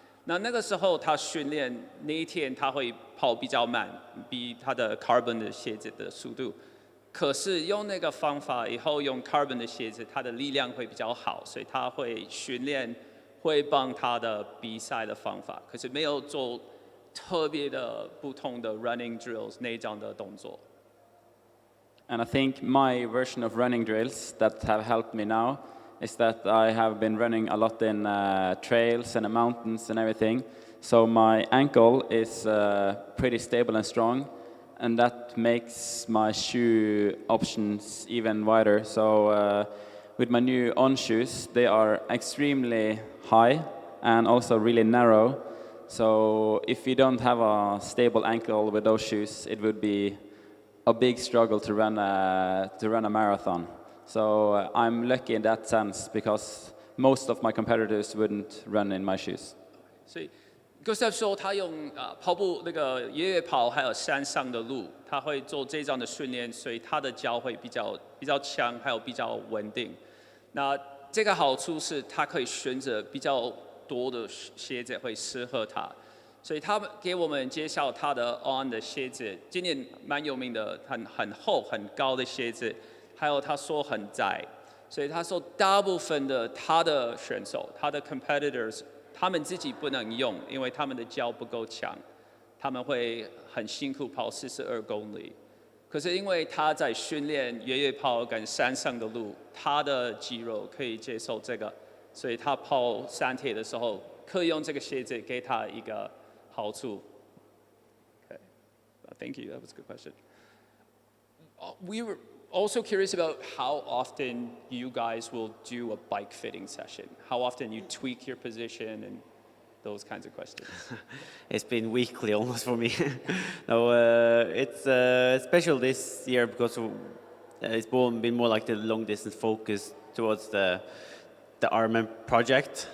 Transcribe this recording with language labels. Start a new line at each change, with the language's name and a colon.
Chinese: 那个时候他训练那一天他会跑比较慢，比他的 carbon 的鞋子的速度。可是用那个方法以后用 carbon 的鞋子，他的力量会比较好，所以他会训练会帮他的比赛的方法。可是没有做特别的不同的 running drills 那种的动作。
English: And I think my version of running drills that have helped me now is that I have been running a lot in trails and the mountains and everything. So my ankle is pretty stable and strong, and that makes my shoe options even wider. So with my new On shoes, they are extremely high and also really narrow. So if you don't have a stable ankle with those shoes, it would be a big struggle to run a marathon. So I'm lucky in that sense because most of my competitors wouldn't run in my shoes.
Chinese: 所以 Gustav 说他用跑步那个越野跑还有山上的路，他会做这样的训练，所以他的脚会比较强，还有比较稳定。那这个好处是他可以选择比较多的鞋子会适合他。所以他给我们介绍他的 On 的鞋子，今年蛮有名的，很厚很高的鞋子，还有他说很窄，所以他说大部分的他的选手，他的 competitors， 他们自己不能用，因为他们的脚不够强，他们会很辛苦跑42公里。可是因为他在训练越野跑跟山上的路，他的肌肉可以接受这个，所以他跑山铁的时候可以用这个鞋子给他一个好处。
English: Okay, thank you. That was a good question. We were also curious about how often you guys will do a bike fitting session. How often you tweak your position and those kinds of questions. It's been weekly almost for me. No, it's special this year because it's been more like the long distance focus towards the IRONMAN project.